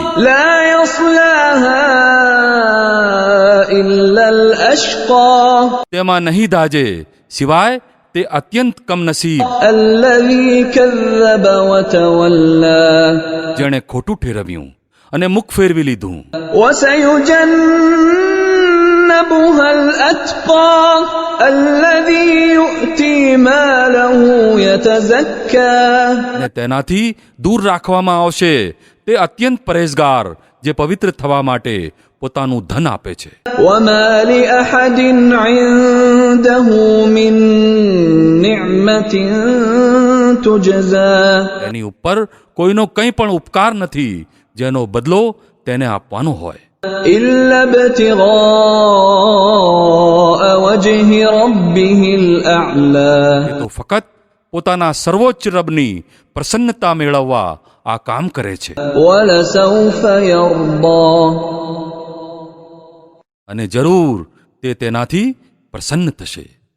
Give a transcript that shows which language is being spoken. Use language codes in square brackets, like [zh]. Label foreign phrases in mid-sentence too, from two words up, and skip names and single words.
[ar] لا يصلاها إلا الأشقى [gu] તેમાં નહીં દાજે સિવાય તે અત્યંત કમનસીબ [ar] الذي كذب وتولى [gu] જેણે ખોટું ઠેરવ્યું અને મુખ ફેરવી લીધું. [ar] وسيجنبها الأتقى الذي يؤتي ماله يتزكى [gu] અને તેનાથી દૂર રાખવામાં આવશે તે અત્યંત પરેઝગાર જે પવિત્ર થવા માટે પોતાનું ધન આપે છે. [ar] وما لأحد عنده من نعمة تجزى [gu] તેની ઉપર કોઈનો કંઈ પણ ઉપકાર નથી જેનો બદલો તેને આપવાનો હોય, [ar] إلا ابتغاء وجه ربه الأعلى [gu] એ તો ફક્ત પોતાના સર્વોચ્ચ રબની પ્રસન્નતા મેળવવા આ કામ કરે છે. [ar] ولسوف يرضى [gu] અને જરૂર તે તેનાથી પ્રસન્ન થશે.